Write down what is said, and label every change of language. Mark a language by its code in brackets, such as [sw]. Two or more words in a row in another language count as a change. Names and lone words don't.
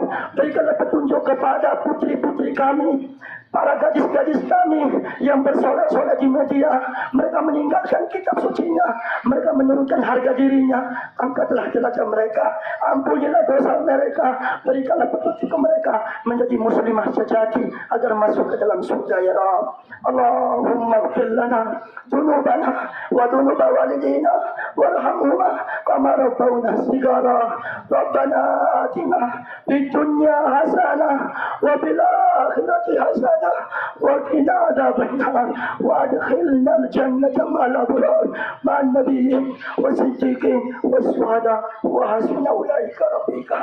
[id] Berikanlah petunjuk kepada putri-putri kami, para gadis-gadis kami yang bersolat-solat di media. Mereka meninggalkan kitab sucinya, mereka menurunkan harga dirinya. Angkatlah jelajah mereka, ampunilah dosa mereka, berikanlah petunjuk ke mereka menjadi muslimah sejati agar masuk ke dalam surga [ar] يا رب. اللهم اغفر لنا ذنوبنا وذنوب والدينا وارحمهما كما ربونا صغارا. ربنا آتنا في الدنيا حسنة وفي الآخرة حسنة وقنا عذاب النار وأدخلنا الجنة مع الأبرار مع النبيين والصديقين والشهداء وحسن أولئك رفيقا.